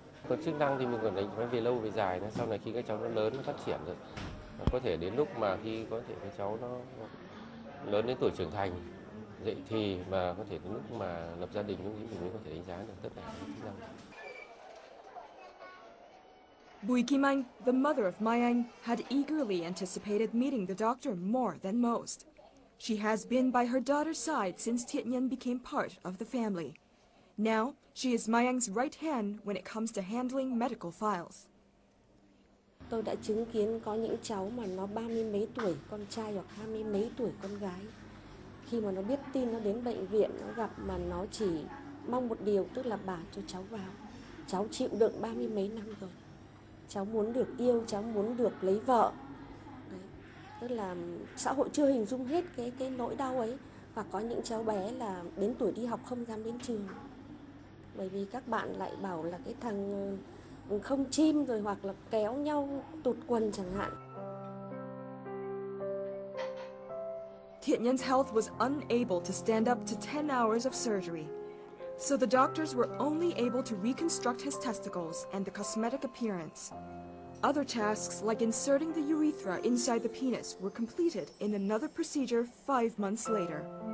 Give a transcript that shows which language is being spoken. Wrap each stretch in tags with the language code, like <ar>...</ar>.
<vi>Còn chức năng thì mình còn đánh về lâu về dài, sau này khi các cháu nó lớn, nó phát triển rồi. Có thể đến lúc mà khi có thể các cháu nó lớn đến tuổi trưởng thành, dậy thì và có thể đến lúc mà lập gia đình, lúc ấy mình mới có thể đánh giá được tất cả các chức năng.</vi> <en>Bùi Kim Anh, the mother of Mai Anh, had eagerly anticipated meeting the doctor more than most. She has been by her daughter's side since Thiet Nhân became part of the family. Now, she is Mai Anh's right hand when it comes to handling medical files.</en> <vi>Tôi đã chứng kiến có những cháu mà nó 30 mấy tuổi con trai hoặc 20 mấy tuổi con gái. Khi mà nó biết tin nó đến bệnh viện, nó gặp mà nó chỉ mong một điều, tức là bà cho cháu vào. Cháu chịu đựng 30 mấy năm rồi. Cháu muốn được yêu, cháu muốn được lấy vợ. Đấy. Tức là xã hội chưa hình dung hết cái nỗi đau ấy. Hoặc có những cháu bé là đến tuổi đi học không dám đến trường. Bởi vì các bạn lại bảo là cái thằng không chim rồi hoặc là kéo nhau tụt quần chẳng hạn.</vi> <en>Thiet Nhân health was unable to stand up to 10 hours of surgery, so the doctors were only able to reconstruct his testicles and the cosmetic appearance. Other tasks, like inserting the urethra inside the penis, were completed in another procedure 5 months later.</en>